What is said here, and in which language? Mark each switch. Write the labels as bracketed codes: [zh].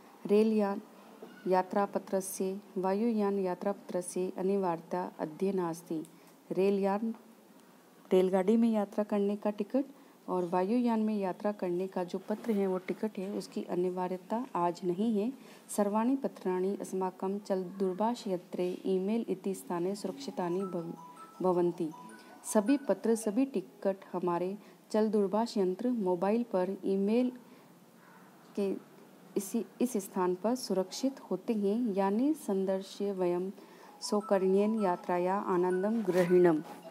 [sa] रेलयान यात्रापत्रस्य वायुयान यात्रापत्रस्य अनिवार्यता अद्य नास्ति। [hi] रेलगाड़ी में यात्रा करने का टिकट और वायुयान में यात्रा करने का जो पत्र है वो टिकट है उसकी अनिवार्यता आज नहीं है। [sa] सर्वाणि पत्राणि अस्माकं चलदूरभाषयन्त्रे ईमेल इति स्थाने सुरक्षितानि भवन्ति। [hi] सभी पत्र सभी टिकट हमारे चलदूरभाष यंत्र मोबाइल पर ईमेल के इस स्थान पर सुरक्षित होते हैं। [sa] यानी संदर्श्य वयम सौकर्येन यात्राया आनंदम ग्रहीणम।